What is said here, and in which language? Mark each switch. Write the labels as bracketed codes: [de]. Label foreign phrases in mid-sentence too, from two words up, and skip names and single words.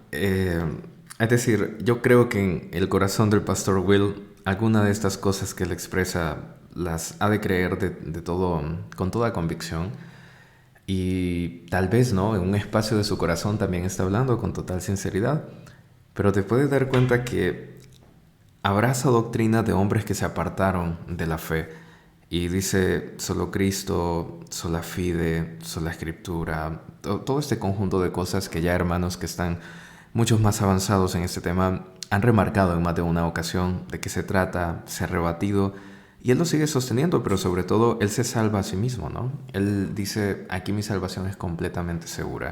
[es] es decir, yo creo que en el corazón del pastor Will, alguna de estas cosas que él expresa las ha de creer de todo, con toda convicción. Y tal vez, ¿no? En un espacio de su corazón también está hablando con total sinceridad. Pero te puedes dar cuenta que abraza doctrina de hombres que se apartaron de la fe y dice solo Cristo, [la] sola fide, [es] sola escritura, todo este conjunto de cosas que ya hermanos que están muchos más avanzados en este tema han remarcado en más de una ocasión de qué se trata, se ha rebatido y él lo sigue sosteniendo, pero sobre todo él se salva a sí mismo, ¿no? Él dice, aquí mi salvación es completamente segura.